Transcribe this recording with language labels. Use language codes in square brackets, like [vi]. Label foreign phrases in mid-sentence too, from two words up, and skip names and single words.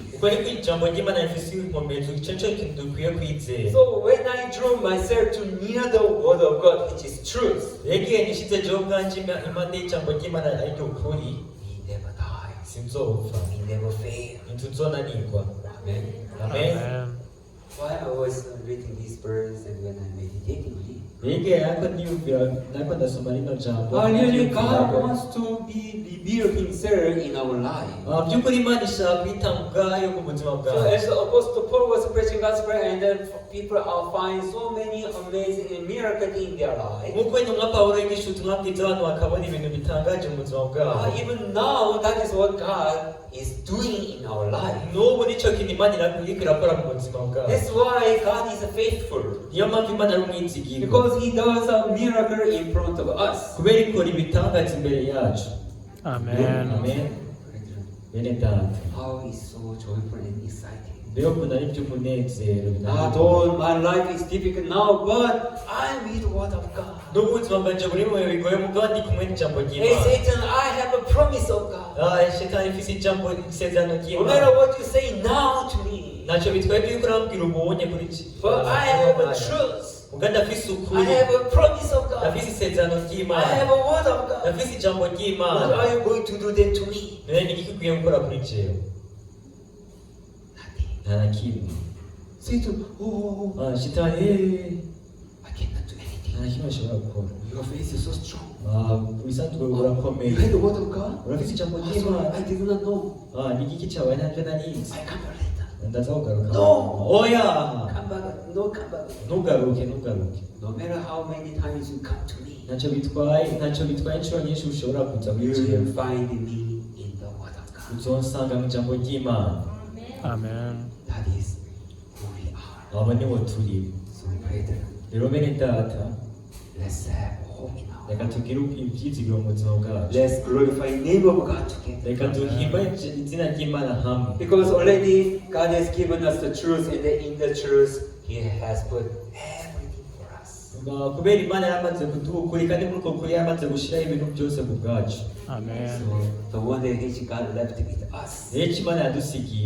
[rn] uko niko ijambo ry'Imana rifise inkomezi, icyo nicyo kintu dukwiye kwizera. [en] So when I draw myself to near the word of God, which is truth, [rn] rero igihe nishize jewe ubwanje impande y'ijambo ry'Imana ariryo ukuri, [en] we never die. [rn] sinzopfa, [en] We never fail. [rn] ntituzonanirwa. Amen. Amen. Amen. [en] While I was reading these verses and when I meditating on it, [rn] rero igihe nariko ndasoma rino jambo, [en] really God wants to be reveal Himself in our life. [rn] by'ukuri Imana ishaka kwitanga ubwayo ku buzima [en] So [rn] bwawe. [en] as the Apostle Paul was preaching gospel, and then people are find so many amazing miracles in their life. [rn] nk'uko intumwa Pawulo yigisha ubutumwa bwiza abantu bakabona ibintu bitangaje mu buzima bwabo. [en] Even now, that is what God is doing in our life. [rn] n'ubu nicyo kintu Imana iriko irakora mu buzima bwawe. [en] That's why God is faithful, [rn] niyo mpamvu Imana ari umwizigirwa, [en] because He does a miracle in front of us. [rn] kubera ikora ibitangaza imbere yacu. Amen. Amen. bene data [en] how it's so joyful and exciting. [rn] mbega ukuntu ari iby'umunezero [en] Though my life is difficult now, but I'm with the word of God. [rn] n'ubuzima bwanje buri mu bihe bigoye mugabo ndi kumwe n'ijambo [en] Hey [rn] ry'Imana. [en] Satan, I have a promise of God. [rn] Shetani ifise ijambo isezerano [en] No [rn] ry'Imana. [en] matter what you say now to me, [rn] ntacyo bitwaye by'uko urambwira ubonye kuri iki. [en] but I have a truth. [rn] Mugabo ndafise [en] I [rn] ukuri. [en] have a promise of God. [rn] Ndafise isezerano [en] I [rn] ry'Imana. [en] have a word of God. [rn] Ndafise ijambo [en] What [rn] ry'Imana. [en] are you going to do then to me? [rn] None ni iki ukwiye gukora kuri jewe? [en] Nothing. [rn] Nta na kimwe. [en] Satan, [rn] Shetani [en] I cannot do anything. [rn] nta na kimwe ashobora gukora. [en] Your faith is so strong. [rn] Ubisanzwe [en] You [rn] urakomeye. [en] had the word of God? [rn] Urafise ijambo [en] Oh, sorry, [rn] ry'Imana. [en] I did not know. [rn] Ni igiki cyawe ntacyo narizi. [en] I come back later. [rn] Ndaza kugaruka. [en] No. [rn] Oya. [en] Come back. No, come back. [rn] Ntugaruke. [en] No matter how many times you come to me, [rn] ntacyo bitwaye inshuro nyinshi ushobora kuza [en] you [rn] muri [en] will [rn] jewe. [en] find me in the word of God. [rn] Uzonsanga mu ijambo ry'Imana. Amen. [en] That is who we are. [rn] Abo nibo turi. [en] So, brethren, [rn] Rero bene data, [en] let's have hope in our [rn] reka [en] life. [rn] tugire ibyizigiro mu buzima bwacu. [en] Let's glorify the name of God together. [rn] Reka duhimba izina ry'Imana hamwe. [en] Because already God has given us the truth, and in the truth, He has put everything for us. [rn] Kubera Imana yamaze kuduha ukuri kandi muri uko kuri yamaze gushyiraho ibintu byose ku bwacu. Amen. [en] So the one that which God left with us, [rn] Rero icyo Imana yadusigiye